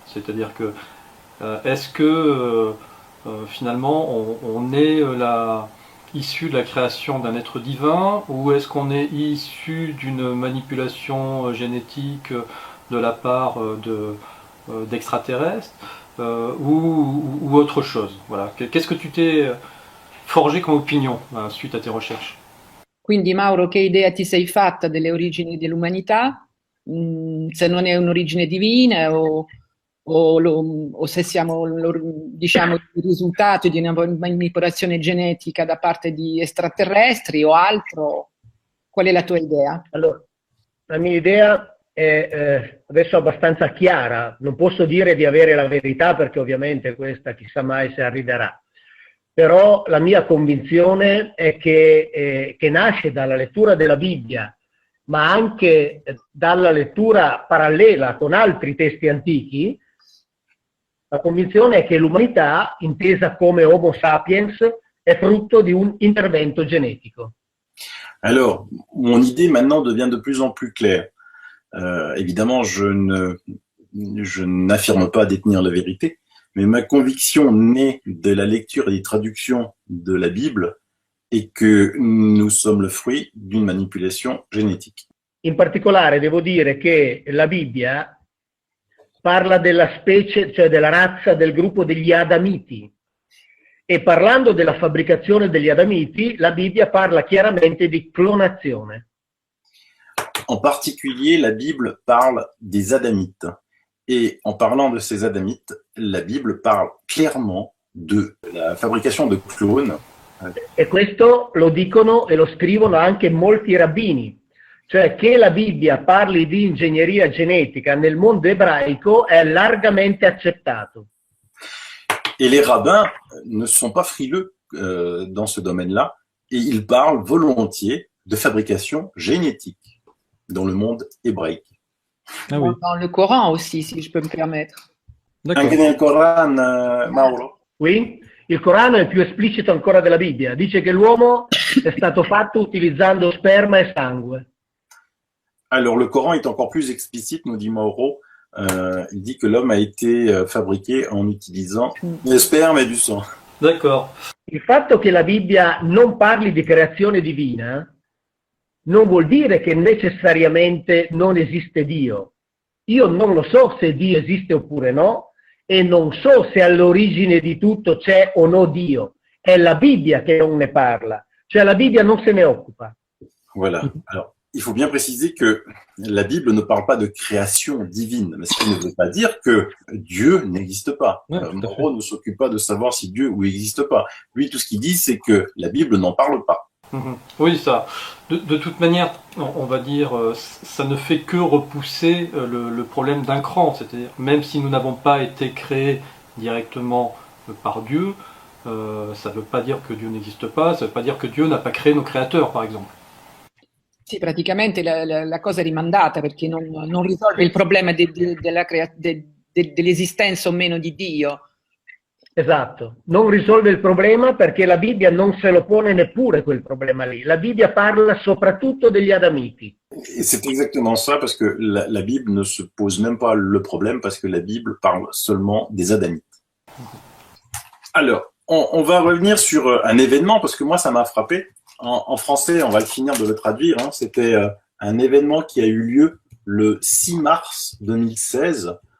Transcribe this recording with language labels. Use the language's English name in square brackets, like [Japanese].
[French] C'est-à-dire que est-ce que finalement on est issu de la création d'un être divin, ou est-ce qu'on est issu d'une manipulation génétique de la part d'extraterrestres ou autre chose? Voilà. Qu'est-ce que tu t'es forgé come opinion suite a tes recherches? [Italian] Quindi Mauro, che idea ti sei fatta delle origini dell'umanità? Se non è un'origine divina o o se siamo, diciamo, il risultato di una manipolazione genetica da parte di extraterrestri o altro. Qual è la tua idea? Allora, la mia idea è adesso abbastanza chiara, non posso dire di avere la verità perché ovviamente questa chissà mai se arriverà, però la mia convinzione è che nasce dalla lettura della Bibbia, ma anche dalla lettura parallela con altri testi antichi. La convinzione è che l'umanità, intesa come Homo sapiens, è frutto di un intervento genetico. [French] Alors, mon idée maintenant devient de plus en plus claire. Évidemment, je n'affirme pas détenir la vérité, mais ma conviction née de la lecture et des traductions de la Bible est que nous sommes le fruit d'une manipulation génétique. [Italian] In particolare devo dire che la Bibbia parla della specie, cioè della razza del gruppo degli Adamiti. E parlando della fabbricazione degli Adamiti, la Bibbia parla chiaramente di clonazione. [French] En particulier, la Bible parle des Adamites. Et en parlant de ces Adamites, la Bible parle clairement de la fabrication de clones. [Italian] E questo lo dicono e lo scrivono anche molti rabbini. Cioè che la Bibbia parli di ingegneria genetica nel mondo ebraico è largamente accettato. [French] Et les rabbins ne sont pas frileux dans ce domaine-là, et ils parlent volontiers de fabrication génétique dans le monde hébraïque. Ah oui. Dans le Coran aussi, si je peux me permettre. D'accord. [Italian] Anche nel Coran, Mauro? Qui il Corano è più esplicito ancora della Bibbia. Dice che l'uomo è stato fatto utilizzando sperma e sangue. [French] Alors, le Coran est encore plus explicite, nous dit Mauro. Il dit que l'homme a été fabriqué en utilisant le sperme et du sang. D'accord. [Italian] Il fatto che la Bibbia non parli di creazione divina non vuol dire che necessariamente non esiste Dio. Io non lo so se Dio esiste oppure no, e non so se all'origine di tutto c'è o no Dio. È la Bibbia che non ne parla, cioè la Bibbia non se ne occupa. [French] Voilà. Alors, il faut bien préciser que la Bible ne parle pas de création divine, mais ce qui ne veut pas dire que Dieu n'existe pas. Ouais, tout à fait. Mauro ne s'occupe pas de savoir si Dieu n'existe pas. Lui, tout ce qu'il dit, c'est que la Bible n'en parle pas. Mhm. Oui, ça. De toute manière, on va dire, ça ne fait que repousser le problème d'un cran. C'est-à-dire, même si nous n'avons pas été créés directement par Dieu, ça ne veut pas dire que Dieu n'existe pas, ça ne veut pas dire que Dieu n'a pas créé nos créateurs, par exemple. [Italian] Sì, praticamente la cosa è rimandata perché non risolve il problema dell'esistenza o meno di Dio. Esatto, non risolve il problema perché la Bibbia non se lo pone neppure quel problema lì. La Bibbia parla soprattutto degli Adamiti. [French] Et c'est exactement ça, parce que la Bible ne se pose même pas le problème, parce que la Bible parle seulement des Adamites. Alors, on va revenir sur un événement, parce que moi, ça m'a frappé. En français, on va le finir de le traduire. Hein. C'était un événement qui a eu lieu le 6 mars 2016.